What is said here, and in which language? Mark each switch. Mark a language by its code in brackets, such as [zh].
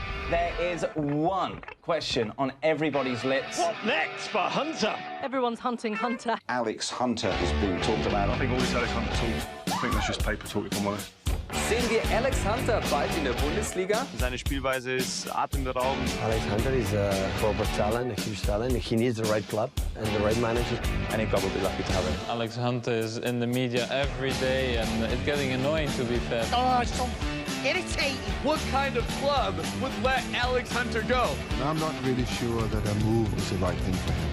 [en] There is one question on everybody's lips. What next for Hunter? Everyone's hunting Hunter. Alex Hunter has been talked about. I think all this Alex Hunter talk, I think that's just paper talk, if I'm honest. [de] Sehen wir Alex Hunter bald in der Bundesliga? Seine Spielweise ist atemberaubend. [en] Alex Hunter is a proper talent, a huge talent. He needs the right club and the right manager. And he's probably lucky to have him. Alex Hunter is in the media every day, and it's getting annoying, to be fair. Oh, it's so irritating. What kind of club would let Alex Hunter go? I'm not really sure that a move was the right thing for him.